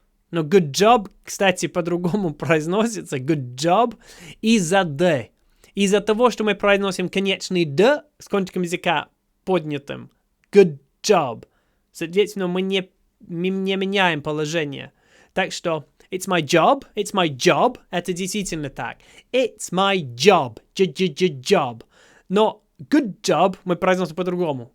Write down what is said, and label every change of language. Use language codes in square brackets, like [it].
[ru] Но [en] good job, [ru] кстати, по-другому произносится. [en] Good job [ru] из-за «д». Из-за того, что мы произносим конечный «д» с кончиком языка поднятым. [en] Good job. [ru] Соответственно, мы не меняем положение. Так что [en] it's my job. [ru] Это действительно так. [en] It's my job. Job. [ru] Но [en] good job [ru] мы произносим по-другому.